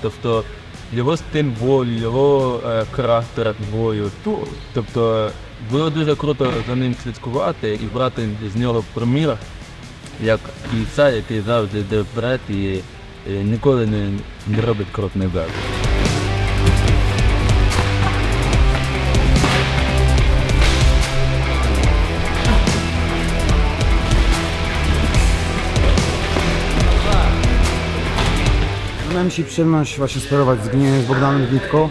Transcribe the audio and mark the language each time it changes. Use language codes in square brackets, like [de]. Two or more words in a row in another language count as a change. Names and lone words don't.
[uk] Тобто його стиль бою, його характер бою. Тобто було дуже круто за ним слідкувати і брати з нього примір, як бійця, який завжди йде вперед і ніколи не робить крок назад. [pl] Miałem dzisiaj przyjemność właśnie sparować z Bogdanem Gnitko.